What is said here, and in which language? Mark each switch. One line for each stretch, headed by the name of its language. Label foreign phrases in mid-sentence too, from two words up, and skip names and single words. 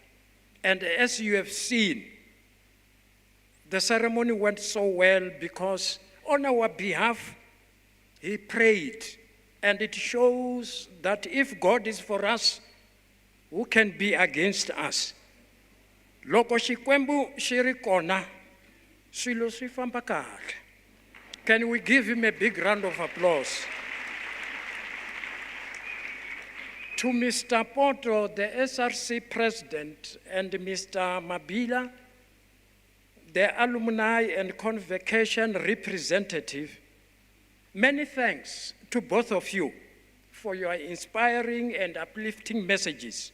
English: And as you have seen, the ceremony went so well because on our behalf, he prayed. And it shows that if God is for us, who can be against us?
Tsonga: Loko Xikwembu xi ri kona, swilo swi famba kahle.
English: Can we give him a big round of applause? To Mr. Poto, the SRC President, and Mr. Mabila, the Alumni and Convocation Representative, many thanks to both of you for your inspiring and uplifting messages.